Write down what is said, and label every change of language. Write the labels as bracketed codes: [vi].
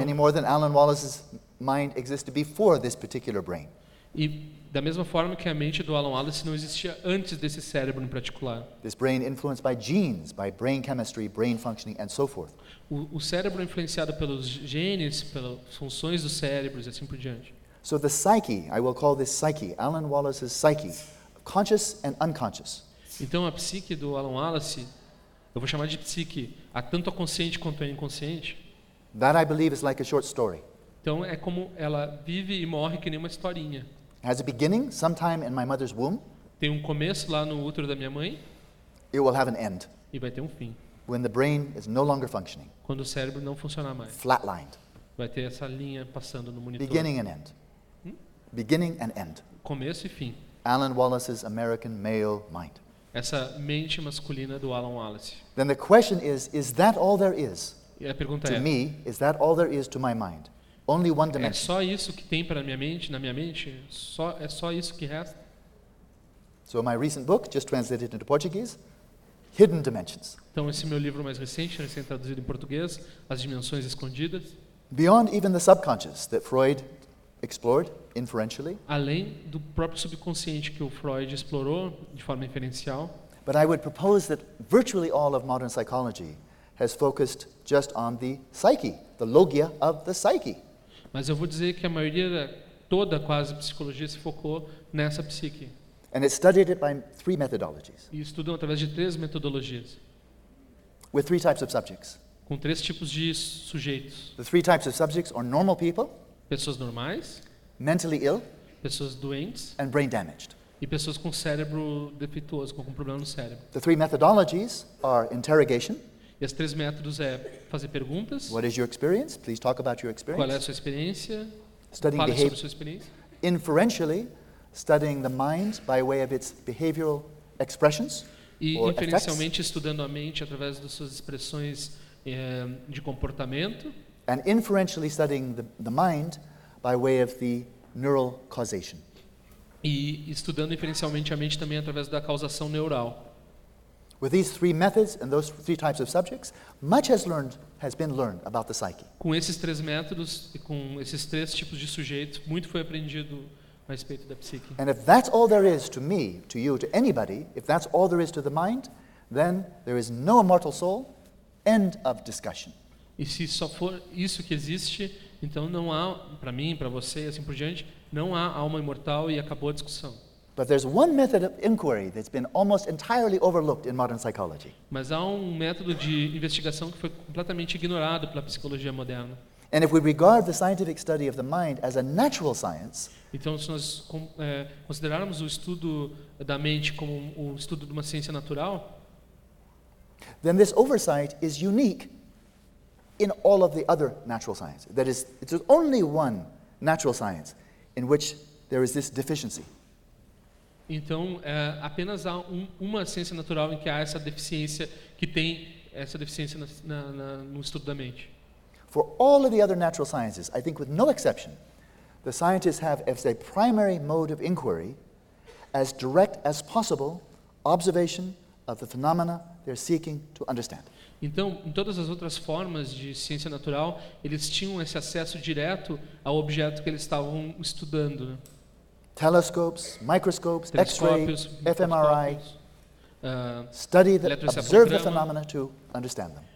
[en] Any more than Alan Wallace's mind existed before this particular brain. [pt] E da mesma forma que a mente do Alan Wallace não existia antes desse cérebro em particular. [en] This brain influenced by genes, by brain chemistry, brain functioning, and so forth. [pt] O cérebro influenciado pelos genes, pelas funções do cérebro e assim por diante. [en] So the psyche, I will call this psyche, Alan Wallace's psyche, conscious and unconscious. [pt] Então a psique do Alan Wallace, eu vou chamar de psique, a tanto a consciente quanto a inconsciente. [en] That I believe is like a short story. [pt] Então é como ela vive e morre que nem uma historinha. [en] Has a beginning sometime in my mother's womb. [pt] Tem um começo lá no útero da minha mãe. [en] It will have an end. [pt] E vai ter um fim. [en] When the brain is no longer functioning. [pt] Quando o cérebro não funcionar mais. [en] Flatlined. [pt] Vai ter essa linha passando no monitor. [en] Beginning and end. Beginning and end. [pt] Começo e fim. [en] Alan Wallace's American male mind. [pt] Essa mente masculina do Alan Wallace. [en] Then the question is that all there is? [pt] E a pergunta [en] to [pt] é, [en] me, is that all there is to my mind? Only one dimension. [pt] É só isso que tem para na minha mente? É só isso que resta? [en] So my recent book, just translated into Portuguese, Hidden Dimensions. [pt] Então esse meu livro mais recente, recém traduzido em português, As Dimensões Escondidas. [en] Beyond even the subconscious that Freud explored inferentially. [pt] Além do próprio subconsciente que o Freud explorou de forma inferencial. [en] But I would propose that virtually all of modern psychology has focused just on the psyche, the logia of the psyche. [pt] Mas eu vou dizer que a maioria toda quase psicologia se focou nessa psique. [en] And it studied it by three methodologies. [pt] E estudou através de três metodologias. [en] With three types of subjects. [pt] Com três tipos de sujeitos. [en] The three types of subjects are normal people, [pt] pessoas normais, [en] mentally ill, [pt] pessoas doentes, [en] and brain damaged. [pt] E pessoas com cérebro defeituoso, com problema no cérebro. [en] The three methodologies are interrogation. [pt] E as três métodos é fazer perguntas. [en] What is your experience? Please talk about your experience. [pt] Qual é a sua experiência? [en] Studying [pt] fale [en] behavior. [pt] Sobre a sua experiência. [en] Inferentially, studying the mind by way of its behavioral expressions. [pt] E inferencialmente estudando a mente através das suas expressões de comportamento. [en] And inferentially studying the mind by way of the neural causation. [pt] E estudando inferencialmente a mente também através da causação neural. [en] With these three methods and those three types of subjects, much has been learned about the psyche. [pt] Com esses três métodos e com esses três tipos de sujeitos, muito foi aprendido a respeito da psique. [en] And if that's all there is to me, to you, to anybody, if that's all there is to the mind, then there is no immortal soul. End of discussion. [pt] E se só for isso que existe, então não há, para mim, para você e assim por diante, não há alma imortal e acabou a discussão. [en] But there's one method of inquiry that's been almost entirely overlooked in modern psychology. [pt] Mas há um método de investigação que foi completamente ignorado pela psicologia moderna. [en] And if we regard the scientific study of the mind as a natural science, [pt] então se nós considerarmos o estudo da mente como um estudo de uma ciência natural, [en] then this oversight is unique in all of the other natural sciences. That is, it's only one natural science in which there is this deficiency. [pt] Então, apenas há uma ciência natural em que há essa deficiência, que tem essa deficiência no estudo da mente. [en] For all of the other natural sciences, I think with no exception, the scientists have as a primary mode of inquiry, as direct as possible, observation of the phenomena they're seeking to understand. [pt] Então, em todas as outras formas de ciência natural, eles tinham esse acesso direto ao objeto que eles estavam estudando. [en] Telescopes, microscopes, X-ray, fMRI, study the, observe the phenomena to understand them.